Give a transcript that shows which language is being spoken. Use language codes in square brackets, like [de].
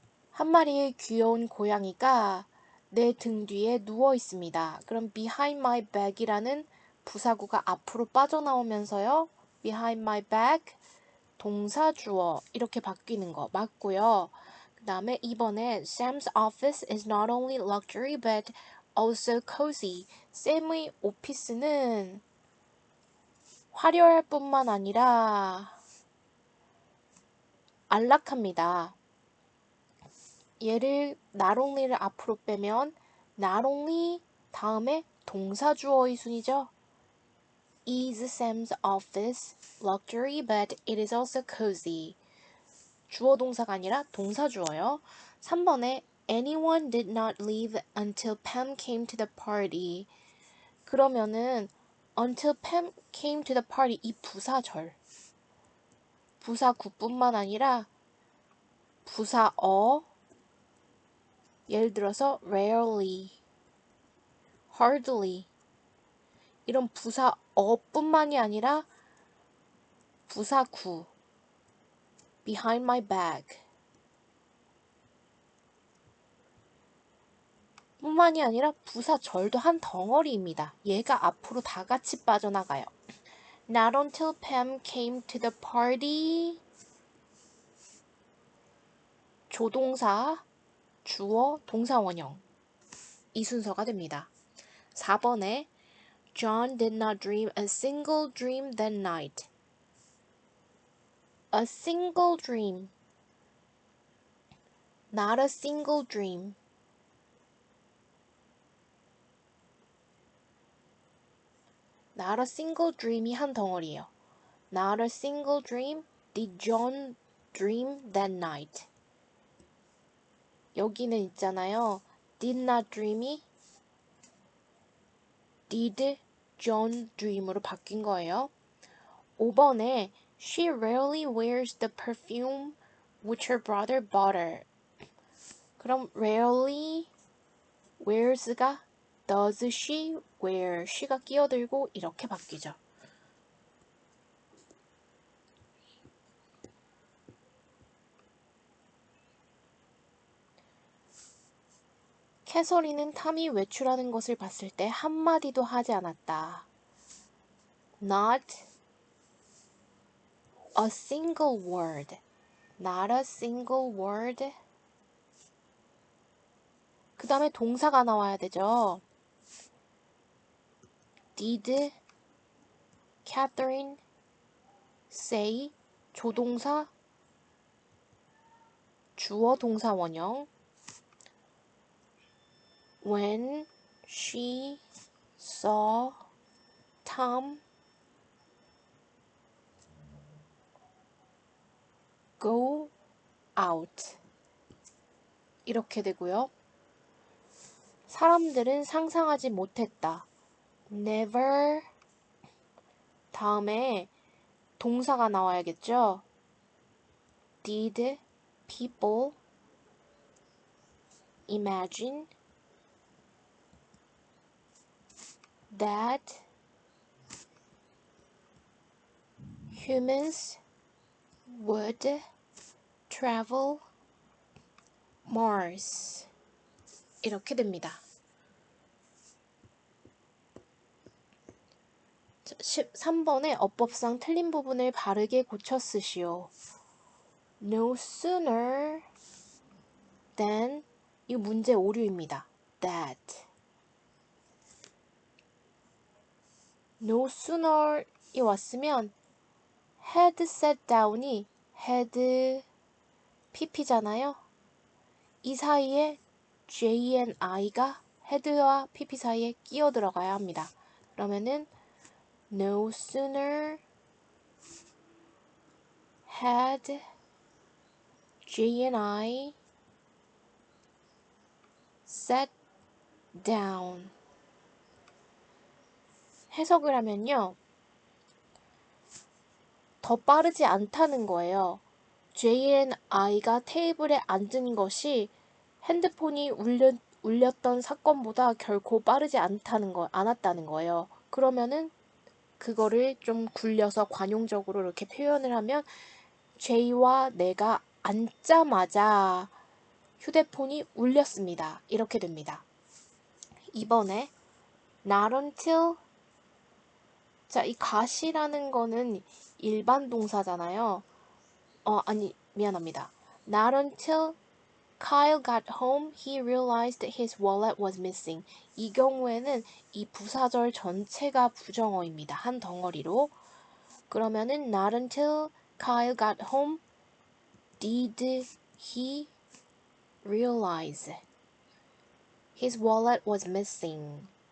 [ko] 한 마리의 귀여운 고양이가 내 등 뒤에 누워 있습니다. 그럼 [en] behind my back [ko] 이라는 부사구가 앞으로 빠져나오면서요. [en] behind my back [ko] 동사 주어 이렇게 바뀌는 거 맞고요. 그 다음에 이번에 [en] Sam's office is not only luxury but also cozy. [ko] 샘의 오피스는 화려할 뿐만 아니라 안락합니다. 얘를 [en] not only [ko] 를 앞으로 빼면 not only 다음에 동사 주어의 순이죠. [en] Is Sam's office luxury but it is also cozy. [ko] 주어 동사가 아니라 동사 주어요. [en] 3번에 Anyone did not leave until Pam came to the party. [ko] 그러면은 [en] until Pam came to the party [ko] 이 부사절. 부사구뿐만 아니라 부사어 예를 들어서 [en] rarely, hardly [ko] 이런 부사어뿐만이 아니라 부사구 [en] behind my back [ko] 뿐만이 아니라 부사절도 한 덩어리입니다. 얘가 앞으로 다 같이 빠져나가요. [en] Not until Pam came to the party [ko] 조동사, 주어, 동사 원형 이 순서가 됩니다. [en] 4번에 John did not dream a single dream that night. A single dream. Not a single dream. Not a single dream이 [ko] 한 덩어리예요. [en] Not a single dream did John dream that night. [ko] 여기는 있잖아요. [en] Did not dream이 Did John dream으로 [ko] 바뀐 거예요. [en] 5번에 She rarely wears the perfume which her brother bought her. [ko] 그럼 [en] rarely wears가 does she wear? [ko] she가 끼어들고 이렇게 바뀌죠. 캐서린은 탐이 외출하는 것을 봤을 때 한마디도 하지 않았다. [en] not a single word. Not a single word. [ko] 그 다음에 동사가 나와야 되죠. [en] Did Catherine say [ko] 조동사 주어 동사 원형 [en] when she saw Tom go out [ko] 이렇게 되고요. 사람들은 상상하지 못했다. never 다음에 동사가 나와야겠죠. [en] Did people imagine that humans would travel Mars? [ko] 이렇게 됩니다. 13번에 어법상 틀린 부분을 바르게 고쳐 쓰시오. [en] No sooner than [ko] 이 문제 오류입니다. That [en] No sooner [ko] 이 왔으면 [en] had sat down [ko] 이 had pp잖아요. 이 사이에 J and I가 had와 pp 사이에 끼어 들어가야 합니다. 그러면은 [en] No sooner had J and I sat down. [ko] 해석을 하면요. 더 빠르지 않다는 거예요. J and I가 테이블에 앉은 것이 핸드폰이 울렸던 사건보다 결코 빠르지 않았다는 거예요. 그러면은 그거를 좀 굴려서 관용적으로 이렇게 표현을 하면 J와 내가 앉자마자 휴대폰이 울렸습니다. 이렇게 됩니다. 이번에 [en] not until [ko] 자, 이 got이라는 거는 일반 동사잖아요. 미안합니다. [en] Not until Kyle got home, he realized his wallet was missing. [ko] 이 경우에는 이 부사절 전체가 부정어입니다. 한 덩어리로. 그러면은 [en] not until Kyle got home did he realize his wallet was missing.